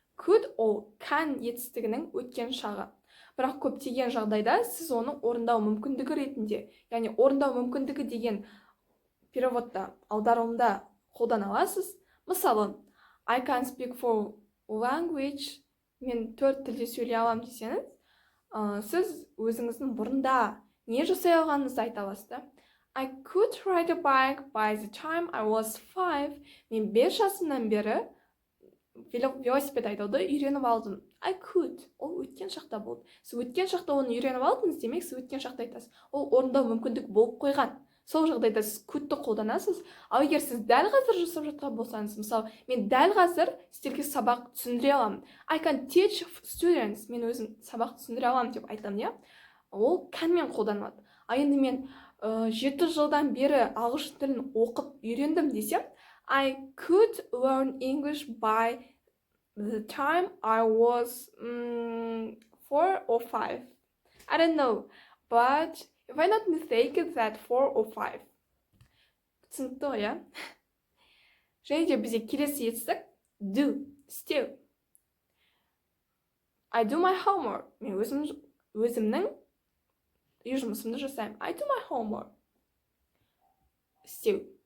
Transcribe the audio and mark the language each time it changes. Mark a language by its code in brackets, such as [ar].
[kk] Could ол can етістігінің өткен шағы. Бірақ көптеген жағдайда сіз оны орындау мүмкіндігі ретінде, яғни орындау мүмкіндігі деген переводта, аударылымда қолдана аласыз. Мысалы, [en] I can speak 4 language, [kk] мен 4 тілде сөйлей аламын десеңіз, сіз өзіңіздің бұрында не жасай алғаныңызды айта аласыз. [en] I could ride a bike by the time I was 5. [kk] Мен 5 жасымнан бері велосипед айдауды үйреніп алдым. I could. Ол өткен шақта болды. Сіз өткен шақта оны үйреніп алдыңыз, демек сіз өткен шақта айтасыз. Ол орындау мүмкіндік болып қойған. Сол жағдайда сіз could'ты қолданасыз. Ал егер сіз дәл қазір жасап жатқан болсаңыз, мысалы, мен дәл қазір сіздерге сабақ түсіндіре аламын. [en] I can teach students. [kk] Мен өзім сабақ түсіндіре аламын деп айтамын, иә? Ол can-мен қолданылады. Ал енді мен 7 жылдан бері ағылшын тілін оқып үйрендім десем, [en] I could learn English by the time I was 4 or 5. I don't know, but if I'm not mistaken, that 4 or 5. [kk] Түсінікті ғой, иә? Және де бізде келесі етістік do, істеу. [en] I do my homework. [kk] Мен өзімнің үй жұмысымды жасаймын. [en] I do my homework. [kk] Істеу.